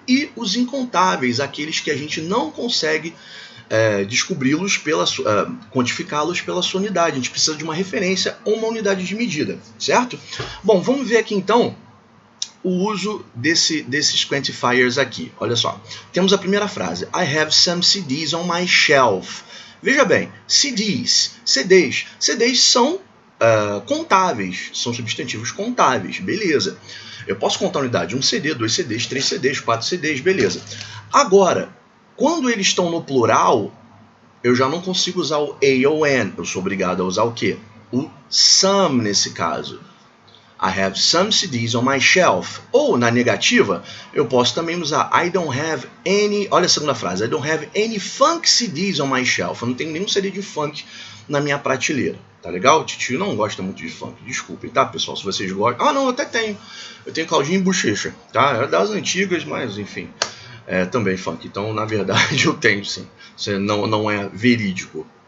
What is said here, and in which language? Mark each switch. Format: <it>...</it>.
<pt>E os incontáveis, aqueles que a gente não consegue descobri-los, quantificá-los pela sua unidade. A gente precisa de uma referência ou uma unidade de medida, certo? Bom, vamos ver aqui então o uso desses quantifiers aqui. Olha só, temos a primeira frase.</pt> <en>I have some CDs on my shelf.</en> <pt>Veja bem, CDs são contáveis, são substantivos contáveis, beleza. Eu posso contar a unidade, 1 CD, 2 CDs, 3 CDs, 4 CDs, beleza. Agora, quando eles estão no plural, eu já não consigo usar o a ou an. Eu sou obrigado a usar o quê? O some nesse caso.</pt> <en>I have some CDs on my shelf.</en> <pt>Ou, na negativa, eu posso também usar</pt> <en>I don't have any...</en> <pt>Olha a segunda frase.</pt> <en>I don't have any funk CDs on my shelf.</en> <pt>Eu não tenho nenhum CD de funk na minha prateleira. Tá legal? O titio não gosta muito de funk. Desculpem, tá, pessoal? Se vocês gostam... Ah, não, eu até tenho. Eu tenho Claudinho e Bochecha, tá? É das antigas, mas enfim... também funk. Então, na verdade, eu tenho sim. Isso não é verídico.</pt>